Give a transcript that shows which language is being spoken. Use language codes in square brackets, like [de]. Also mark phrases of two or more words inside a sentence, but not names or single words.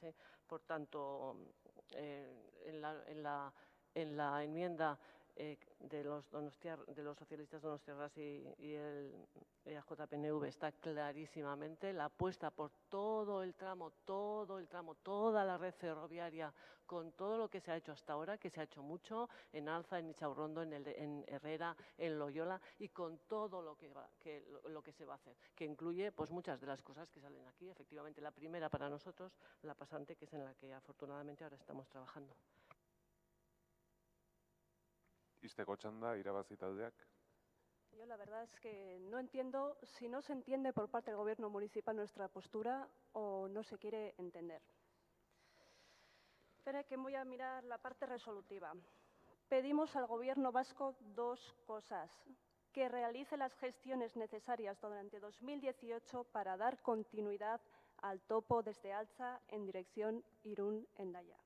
[es] Por tanto, en la enmienda de los socialistas donostiarras y el EAJ-PNV está clarísimamente la apuesta por todo el tramo, toda la red ferroviaria, con todo lo que se ha hecho hasta ahora, que se ha hecho mucho en Alza, en Ichaurrondo, en Herrera, en Loyola, y con todo lo que se va a hacer, que incluye pues muchas de las cosas que salen aquí. Efectivamente, la primera para nosotros, la pasante, que es en la que afortunadamente ahora estamos trabajando. [eu] Ixteko txanda, irabazi taldeak. [es] Yo la verdad es que no entiendo si no se entiende por parte del Gobierno municipal nuestra postura o no se quiere entender. Espera que voy a mirar la parte resolutiva. Pedimos al Gobierno vasco dos cosas: que realice las gestiones necesarias durante 2018 para dar continuidad al topo desde Altza en dirección Irún-Hendaya.